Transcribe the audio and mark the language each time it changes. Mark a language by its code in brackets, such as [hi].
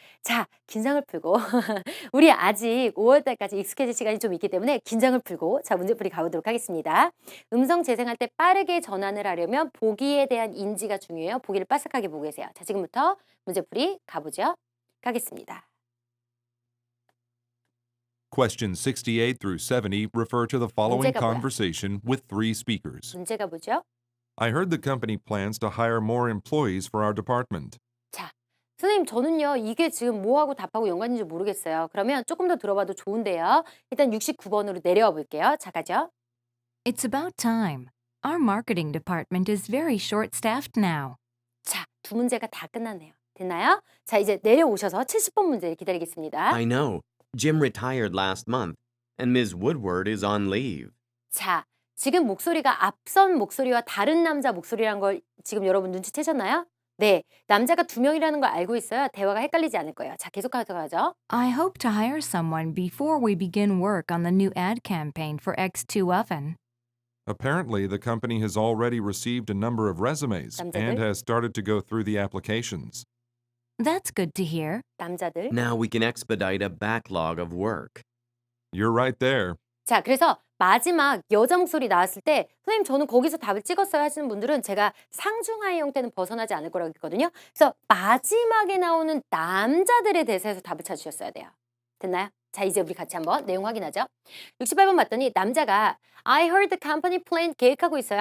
[ko] 자, 긴장을 풀고 우리 아직 5월달까지 익숙해질 시간이 좀 있기 때문에 긴장을 풀고 자, 문제풀이 가보도록 하겠습니다. 음성 재생할 때 빠르게 전환을 하려면 보기에 대한 인지가 중요해요. 보기를 빠삭하게 보고 계세요. 자, 지금부터 문제풀이 가보죠. 가겠습니다. [en] Questions 68 through 70 refer to the following [ko] 문제가 뭐야? [en] conversation with three speakers. [ko] 문제가 뭐죠? [en] I heard the company plans to hire more employees for our department. [ko] 자, 선생님 저는요 이게 지금 뭐하고 답하고 연관인지 모르겠어요. 그러면 조금 더 들어봐도 좋은데요. 일단 69번으로 내려와 볼게요. 자, 가죠. [en] It's about time. Our marketing department is very short-staffed now. [ko] 자, 두 문제가 다 끝났네요. 됐나요? 자, 이제 내려오셔서 70번 문제 기다리겠습니다. [en] I know. Jim retired last month, and Ms. Woodward is on leave. [ko] 자, 지금 목소리가 앞선 목소리와 다른 남자 목소리란 걸 지금 여러분 눈치채셨나요? 네, 남자가 두 명이라는 걸 알고 있어야 대화가 헷갈리지 않을 거예요. 자, 계속해서 가죠. [en] I hope to hire someone before we begin work on the new ad campaign for X2 Oven. Apparently, the company has already received a number of resumes and [ko] 남자들. [en] has started to go through the applications. That's good to hear. [ko] 남자들. [en] Now we can expedite a backlog of work. You're right there. [ko] 자, 그래서 마지막 여자 목소리 나왔을 때 선생님 저는 거기서 답을 찍었어요 하시는 분들은 제가 상중하의 형태는 벗어나지 않을 거라고 했거든요. 그래서 마지막에 나오는 남자들의 대사에서 답을 찾으셨어야 돼요. 됐나요? 자, 이제 우리 같이 한번 내용 확인하죠. 68번 봤더니 남자가 [en] I heard the company plan [ko] 계획하고 있어요.